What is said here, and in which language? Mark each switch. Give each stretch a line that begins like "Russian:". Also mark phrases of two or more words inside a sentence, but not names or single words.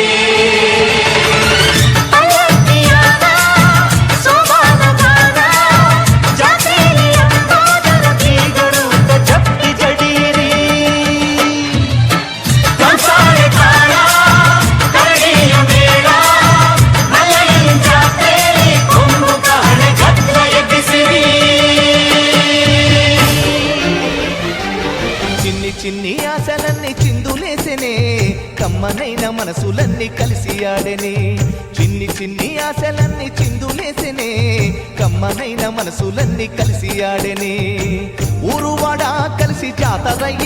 Kannada: ಪಲ್ಲಕ್ಕಿಯಾದ ಸೋಬಾನ ಗಾನ ಜಾತ್ರೆಯಲ್ಲಿ ಅಂಬೋದರ ಬೀಗರು ಜಪ್ಪಿ ಜಡಿಯಿರಿ ಕಂಸಾಳೆ ತಾಳ ಕರಡಿಯ ಮೇಳ ಮಲ್ಲಯ್ಯನ ಜಾತ್ರೆಯಲ್ಲಿ ಕೊಂಬು ಕಹಳೆ ಕತ್ಲೆಯ ಬಿಸಿರಿ
Telugu: చిన్ని చిన్ని ఆశలన్నీ చిందులేసెనే కమ్మనైన మనసులన్నీ కలిసి ఆడెనే చిన్ని చిన్ని ఆశలన్నీ చిందులేసెనే కమ్మనైన మనసులన్నీ కలిసి ఆడెనే ఊరువాడ కలిసి జాతరయ్యి